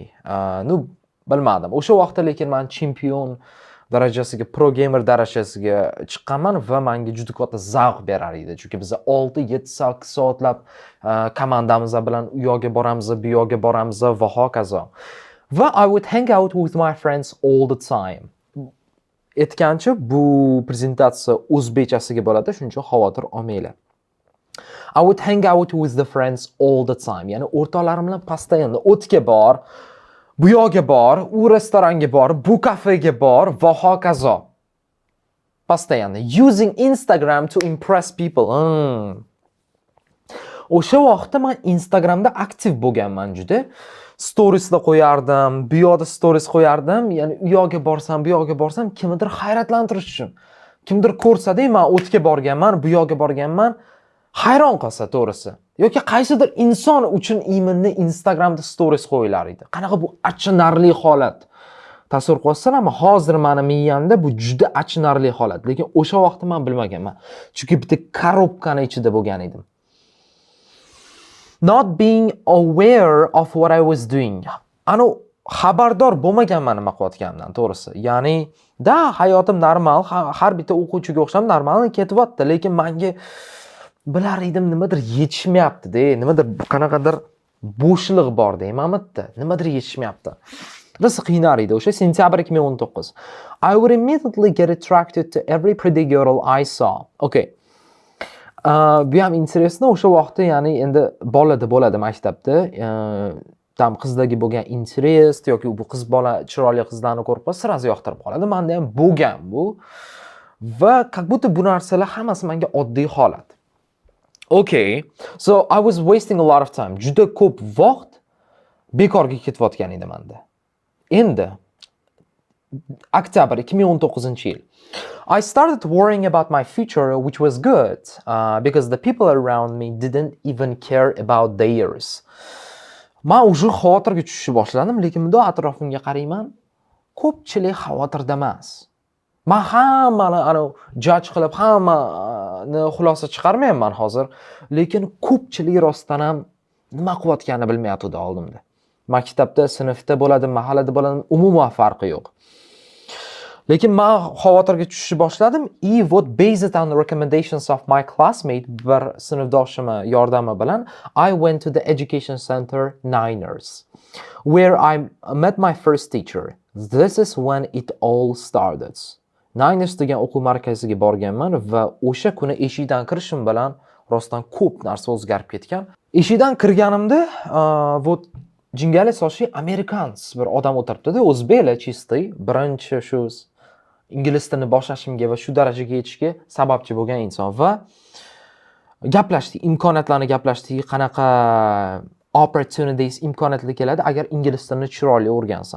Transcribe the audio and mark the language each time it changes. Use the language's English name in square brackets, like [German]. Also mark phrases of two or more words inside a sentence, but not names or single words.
[Uzbek] Bilmadim. O'sha vaqtda lekin men chempion darajasiga, pro gamer darajasiga chiqqanman va menga juda katta zavq berar edi. Chunki biz 6-7 soatlab komandamiz bilan u yoqqa boramiz, bu yoqqa boramiz va hokazo. [English] Va I would hang out with my friends all the time. [Uzbek] Aytgancha bu prezentatsiya o'zbekchasiga bo'ladi, shuning uchun xavotir olmanglar. [English] I would hang out with the friends all the time. [Uzbek] Ya'ni o'rtoqlarim bilan постоянно o'tga bor, bu yoqqa bor, u restoranga bor, bu kafega bor va hokazo. [English] Постоянно using Instagram to impress people. [Uzbek] O'sha vaqtda men Instagramda aktiv bo'lganman juda. Storiesda qo'yardim, bu yoqda stories qo'yardim. Ya'ni u yoqqa borsam, bu yoqqa borsam kimnidir hayratlantirish uchun. Kimdir ko'rsa-da, men o'tga borganman, bu yoqqa borganman, hayron qolsa to'g'risi. Yoki qaysidir inson uchun iminni Instagramda stories qo'yilar edi. Qanaqa bu achinarli holat. Tasavvur qilsanglar, hozir meni miyamda bu juda achinarli holat. Lekin o'sha vaqtda men bilmaganman. Chunki bitta korobkani ichida bo'lgan edim. [English] Not being aware of what I was doing. [Uzbek] Xabardor bo'lmaganman nima qilayotganimdan, to'g'risi. Ya'ni, hayotim normal, har bitta o'quvchiga o'xshab normal ketyapti, lekin menga bilar edim nimadir yetishmayapti-da, nimadir qanaqadir bo'shliq bor deymanmi-da, nimadir yetishmayapti. Rosa qiynar edi o'sha sentyabr 2019. [English] I would immediately get attracted to every pretty girl I saw. Okay. [Uzbek] Bu ham interesno, o'sha vaqtda, ya'ni endi bo'ladi maktabda, tam qizlarga bo'lgan interest yoki bu qiz bola chiroyli qizlarni ko'rib qolsa, sразу yoqtirib qoladi. Menda ham bo'lgan bu. Va [Russian] как будто [Uzbek] bu narsalar hammasi menga oddiy holat. [English] Okay. So I was wasting a lot of time. [Uzbek] Juda ko'p vaqt bekorga ketayotgan edi menda. Endi oktyabr 2019-yil. [English] I started worrying about my future, which was good, because the people around me didn't even care about theirs. [Uzbek] Men o'sha xavotirga tushishni boshladim, lekin bunday atrofimga qarayman, ko'pchilik xavotirda emas. Men hammani judge qilib, hammani xulosa chiqarmayman hozir, lekin ko'pchilik rostdan ham nima qilayotganini bilmayapti oldimda. Maktabda, sinfda bo'ladi, mahallada bo'ladi, umuman farqi yo'q. Lekin men xavotirga tushishni boshladim. [English] Based on the recommendations of my classmate, [Uzbek] bir sinfdoshim yordami bilan, [English] I went to the education center Niners, where I met my first teacher. This is when it all started. [Uzbek] Niners degan o'quv markaziga borganman va o'sha kuni eshikdan kirishim bilan rostdan ko'p narsa o'zgarib ketgan. Eshikdan kirganimda, jingali sochli amerikans bir odam o'tiribdi-da, o'zbeklar чистый, birinchi shu ingliz tilini boshlashimga va shu darajaga yetishga sababchi bo'lgan inson va gaplashdik, imkoniyatlarni gaplashdik, qanaqa opportunities, imkoniyatlar keladi agar ingliz tilini chiroyli o'rgansam.